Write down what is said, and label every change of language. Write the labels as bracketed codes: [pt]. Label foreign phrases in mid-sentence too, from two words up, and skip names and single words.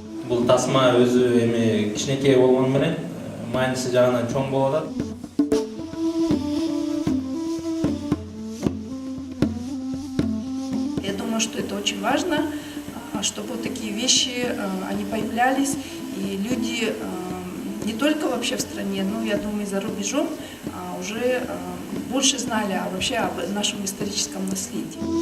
[ky] Бул тасма өзү эми кичинекей болгону менен мааниси жагынан чоң болуп атат. [ru] Я думаю, что это очень важно, чтобы вот такие вещи, они появлялись, и люди не только вообще в стране, но, я думаю, и за рубежом уже больше знали вообще об нашем историческом наследии.